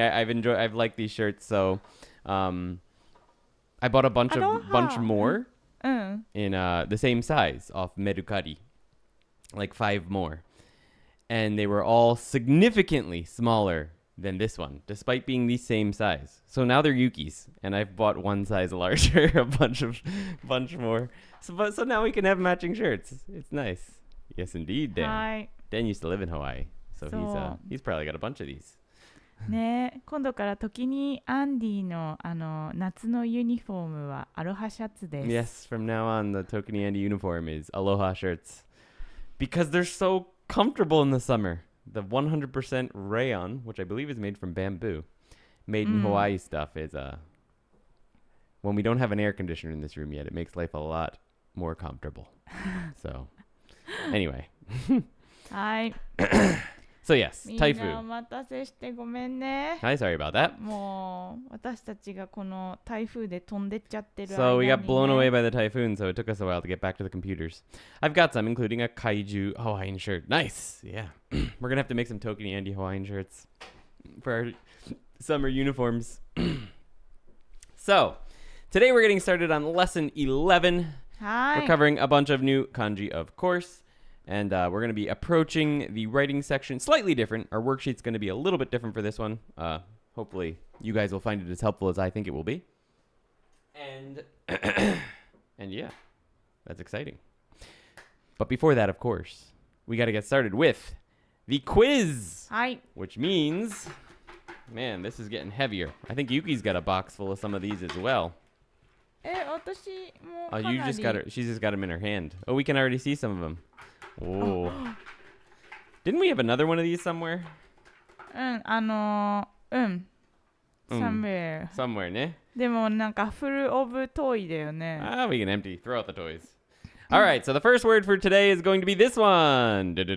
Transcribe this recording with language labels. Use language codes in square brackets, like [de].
[en] I've liked these shirts, so I bought a bunch more in the same size off Mercari, like 5 more, and they were all significantly smaller than this one, despite being the same size. So now they're Yuki's, and I've bought one size larger, a bunch more. So now we can have matching shirts. It's nice. Yes, indeed, Dan. Dan used to live in Hawaii, so he's probably got a bunch of these. [ja] ね、今度からToKini Andy の夏のユニフォームはアロハシャツです。 [en] Yes, from now on, the ToKini Andy uniform is aloha shirts because they're so comfortable in the summer. The 100% rayon, which I believe is made from bamboo, made in Hawaii stuff, is when we don't have an air conditioner in this room yet, it makes life a lot more comfortable. So, anyway. [ja] はい。 [en] So yes, [ja] みんな [en] Typhoon. [ja] お待たせしてごめんね。 [en] Hi, sorry about that. [ja] もう私たちがこの台風で飛んでっちゃってる間に、ね。 [en] So we got blown away by the typhoon, so it took us a while to get back to the computers. I've got some, including a kaiju Hawaiian shirt. Nice, yeah. We're gonna have to make some ToKini Andy Hawaiian shirts for our summer uniforms. So today we're getting started on lesson 11. We're covering a bunch of new kanji, of course. And we're going to be approaching the writing section slightly different. Our worksheet's going to be a little bit different for this one. Hopefully, you guys will find it as helpful as I think it will be. And yeah, that's exciting. But before that, of course, we got to get started with the quiz. Hi. Which means, man, this is getting heavier. I think Yuki's got a box full of some of these as well. She's just got them in her hand. Oh, we can already see some of them. Oh. Didn't we have another one of these somewhere? Somewhere. Somewhere, ne? [ja] でもなんか [en] full of toy [ja] だよね。 [en] We can throw out the toys. All right, so the first word for today is going to be this one.